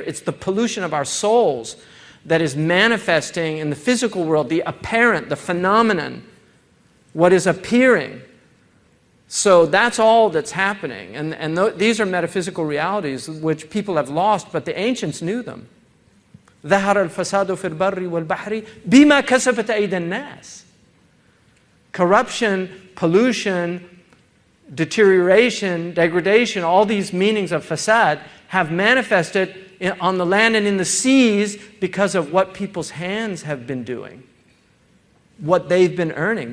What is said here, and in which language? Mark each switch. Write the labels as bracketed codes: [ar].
[en] It's the pollution of our souls that is manifesting in the physical world, the apparent, the phenomenon, what is appearing. So that's all that's happening. And these are metaphysical realities which people have lost, but the ancients knew them. [ar] ظهر الفساد في البر والبحر بما كسبت أيدي الناس. [en] Corruption, pollution, deterioration, degradation, all these meanings of fasad have manifested on the land and in the seas because of what people's hands have been doing, what they've been earning.